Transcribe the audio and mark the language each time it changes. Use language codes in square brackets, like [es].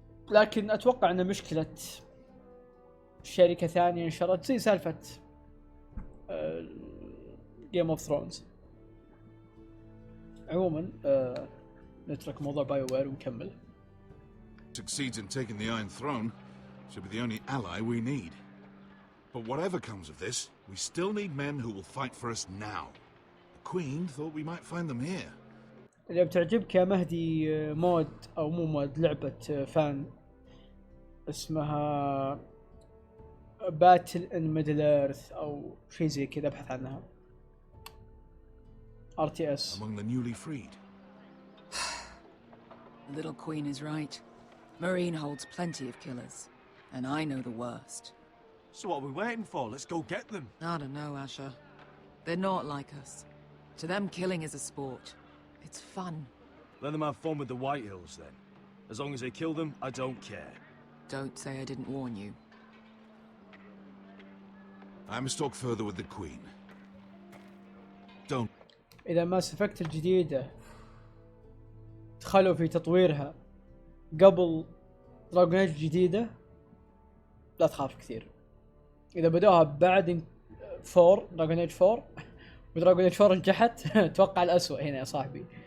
[ar] لكن أتوقع أن مشكلة شركة ثانية انشرت زي سالفة جيم اوف ثرونز. عموما نترك موضوع بايو وير ونكمل. [en] Succeeds in taking the Iron Throne, should be the only ally we need. But whatever comes of this, we still need men who will fight for us now. The Queen thought we might find them here. [ar] إذا بتعجبك يا مهدي مود أو مو مود، لعبة فان اسمها باتل ان ميدل ايرث أو شيء زي كذا، ابحث عنها. [en] RTS. Among the newly freed. The little queen is right. Marine holds plenty of killers, and I know the worst. So what are we waiting for? Let's go get them. I don't know, Asher. They're not like us. To them, killing is a sport. It's fun. Let them have fun with the White Hills, then. As long as they kill them, I don't care. Don't say I didn't warn you. I must talk further with the Queen. Don't. [ar] إذا ما سفكت الجديدة دخلوا في تطويرها قبل دراجون ايج الجديدة لا تخاف كثير. إذا بدوها بعد 4 دراجون ايج 4 ودراجون ايج 4 نجحت اتوقع الأسوأ هنا يا صاحبي.